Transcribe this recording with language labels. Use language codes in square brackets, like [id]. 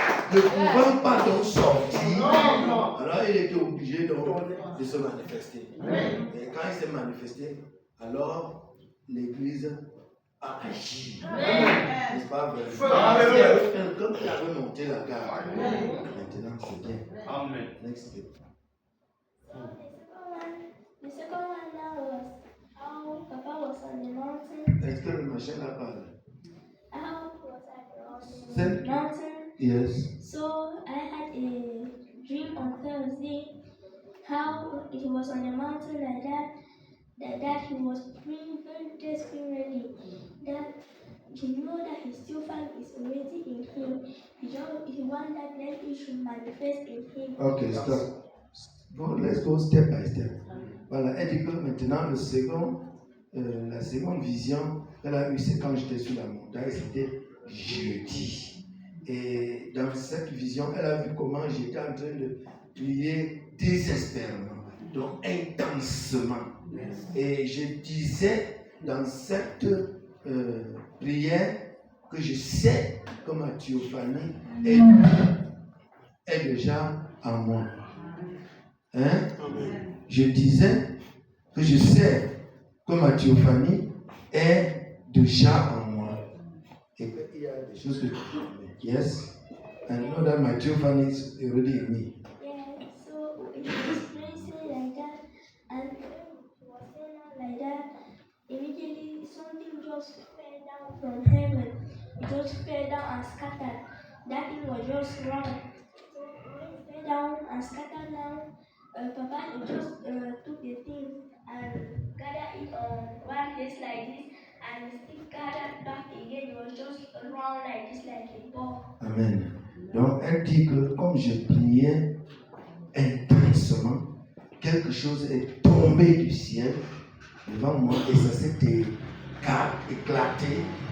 [fr] Ne pouvant pas donc sortir, alors il était obligé donc de se manifester. Et quand il s'est manifesté, alors l'église a agi. N'est-ce pas vrai? Parce qu'il y avait quelqu'un qui avait monté la garde. Maintenant c'est bien. Amen. [en] Next step. So the second one now was how Papa was on the mountain. [fr] Est-ce que le machin là parle? [en] How was I on the mountain? Yes. So I had a dream on Thursday how he was on the mountain like that he was praying very desperately, that he knew that his theophany is already in him. He wanted that he should manifest in him. Okay, stop. Let's go step by step. [fr] Voilà, elle dit que maintenant la seconde vision qu'elle a eue, c'est quand j'étais sur la montagne, c'était jeudi. Et dans cette vision, elle a vu comment j'étais en train de prier désespérément, donc intensement. Et je disais dans cette prière que je sais que ma théophanie est déjà en moi. Hein? Je disais que je sais que ma théophanie est déjà en moi. Et qu'il y a des choses que tu fais. [en] Yes? I know that my theophany is already in me. Yeah, so he was praising like that, and he was saying like that. Immediately, something just fell down from heaven. It just fell down and scattered. that thing was just wrong. So when it fell down and scattered down, Papa he just took the thing and gathered it on one place like this, and it still gathered back again. It was just round like this, like a ball. Amen. [fr] Donc, elle dit que comme je priais intensement, quelque chose est tombé du ciel devant moi et ça s'est éclaté.